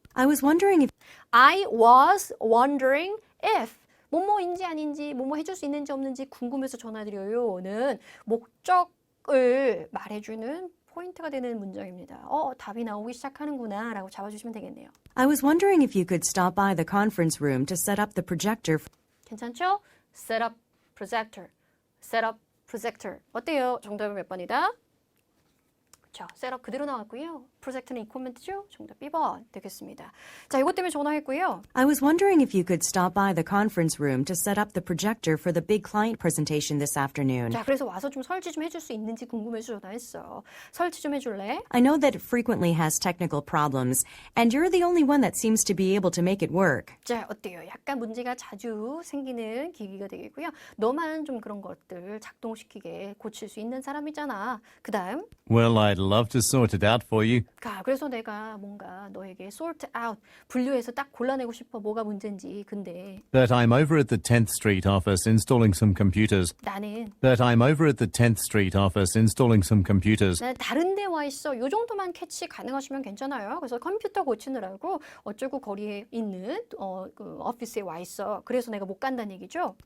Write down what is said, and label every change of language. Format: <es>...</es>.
<en>I was wondering if... I was wondering if</en> <ko>뭐뭐인지 아닌지 뭐뭐 해줄 수 있는지 없는지 궁금해서 전화드려요는 목적 답을 말해주는 포인트가 되는 문장입니다. 답이 나오기 시작하는구나 라고 잡아주시면 되겠네요.</ko> <en>I was wondering if you could stop by the conference room to set up the projector.</en> <ko>괜찮죠?</ko> <en>Set up projector. Set up projector.</en> <ko>어때요? 정답은 몇 번이다? 그렇죠. 셋업 그대로 나왔고요. 프로젝트는 이 코멘트죠. 정답 B번 되겠습니다. 자, 이것 때문에 전화했고요.</ko> <en>I was wondering if you could stop by the conference room to set up the projector for the big client presentation this afternoon.</en> <ko>자, 그래서 와서 좀 설치 좀 해줄 수 있는지 궁금해서 전화했어. 설치 좀 해줄래?</ko> <en>I know that it frequently has technical problems, and you're the only one that seems to be able to make it work.</en> <ko>자, 어때요? 약간 문제가 자주 생기는 기기가 되겠고요. 너만 좀 그런 것들 작동시키게 고칠 수 있는 사람이잖아. 그 다음</ko> <en>Well, I'd love to sort it out for you.</en> <ko>그래서 내가 뭔가 너에게 sort out, 분류해서 딱 골라내고 싶어. 뭐가 문제인지. 근데</ko> <en>But I'm over at the 10th Street office installing some computers.</en> <ko>나는</ko> <en>I'm over at the 10th Street office installing some computers.</en> <ko>다른 데 와 있어. 요 정도만 캐치 가능하시면 괜찮아요. 그래서 컴퓨터 고치느라고 어쩌고 거리에 있는 그 오피스에 와 있어. 그래서 내가 못 간다는 얘기죠.</ko>